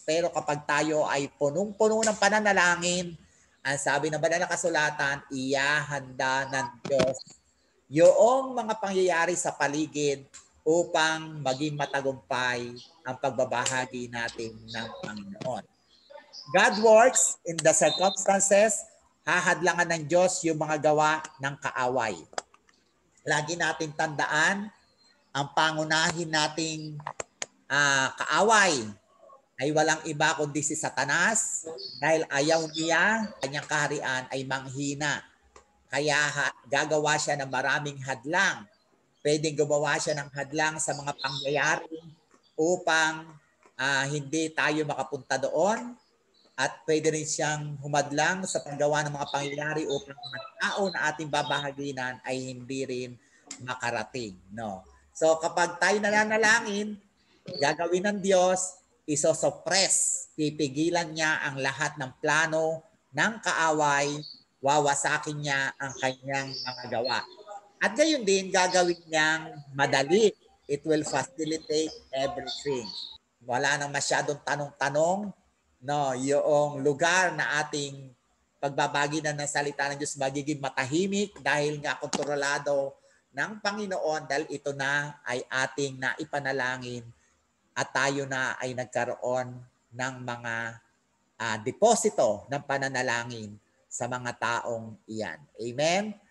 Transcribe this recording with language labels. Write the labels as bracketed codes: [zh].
[tl] Pero kapag tayo ay punong-puno ng pananalangin, ang sabi ng banal na kasulatan, iyahanda ng Diyos yung mga pangyayari sa paligid upang maging matagumpay ang pagbabahagi natin ng Panginoon. [en] God works in the circumstances. [tl] Hahadlangan ng Diyos yung mga gawa ng kaaway. Lagi natin tandaan, ang pangunahin nating kaaway ay walang iba kundi si Satanas dahil ayaw niya, kanyang kaharian ay manghina. Kaya gagawa siya ng maraming hadlang. Pwedeng gumawa siya ng hadlang sa mga pangyayari upang hindi tayo makapunta doon. At pwede rin siyang humadlang sa paggawa ng mga pangyayari upang mga tao na ating babahaginan ay hindi rin makarating. No? So kapag tayo nananalangin, gagawin ng Diyos, isosuppress, pipigilan niya ang lahat ng plano ng kaaway, wawasakin niya ang kanyang mga gawa. At gayon din, gagawin niyang madali. [en] It will facilitate everything. [tl] Wala nang masyadong tanong-tanong, no, yung lugar na ating pagbabagi na ng salita ng Diyos magiging matahimik dahil nga kontrolado ng Panginoon dahil ito na ay ating naipanalangin at tayo na ay nagkaroon ng mga deposito ng pananalangin sa mga taong iyan. Amen?